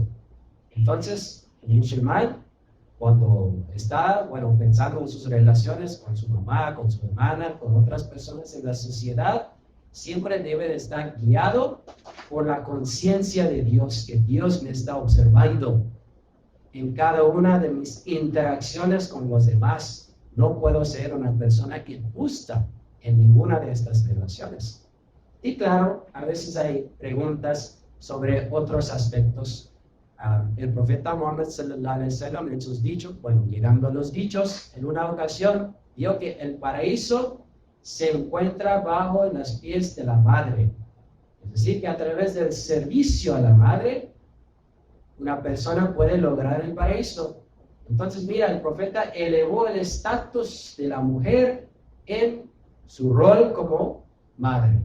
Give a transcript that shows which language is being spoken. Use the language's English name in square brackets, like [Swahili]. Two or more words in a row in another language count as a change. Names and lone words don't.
[Spanish] Entonces, el musulmán, cuando está, pensando en sus relaciones con su mamá, con su hermana, con otras personas en la sociedad, siempre debe de estar guiado por la conciencia de Dios, que Dios me está observando en cada una de mis interacciones con los demás. No puedo ser una persona que gusta en ninguna de estas relaciones. Y claro, a veces hay preguntas sobre otros aspectos. El profeta Muhammad [Arabic] صلى الله عليه وسلم [Spanish] en sus dichos, llegando a los dichos, en una ocasión vio que el paraíso se encuentra bajo los pies de la madre. Es decir, que a través del servicio a la madre, una persona puede lograr el paraíso. Entonces, mira, el profeta elevó el estatus de la mujer en su rol como madre.